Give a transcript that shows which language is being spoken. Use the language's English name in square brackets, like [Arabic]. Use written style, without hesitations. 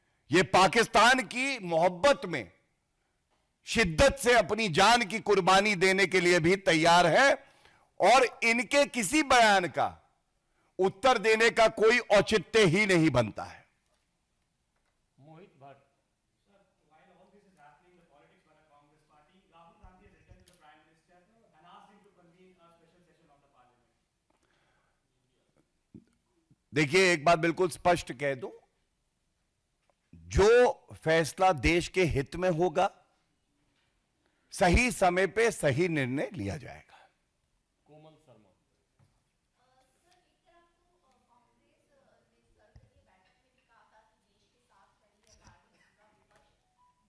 [Hindi] ये पाकिस्तान की मोहब्बत में शिद्दत से अपनी जान की कुर्बानी देने के लिए भी तैयार है और इनके किसी बयान का उत्तर देने का कोई औचित्य ही नहीं बनता है। [English] Mohit Bhatt. Sir, while all this is happening, the politics by the Congress party, Rahul Gandhi has written to the Prime Minister and asked him to convene a special session of the Parliament. [Hindi] देखिए, एक बात बिल्कुल स्पष्ट कह दूं, जो फैसला देश के हित में होगा, सही समय पे सही निर्णय लिया जाएगा। [English] Komal Sharma. [Hindi] सर, एक तरफ तो कांग्रेस ने सर की बैठक में भी कहा था कि देश के साथ खड़ी है पार्टी पूरा विपक्ष।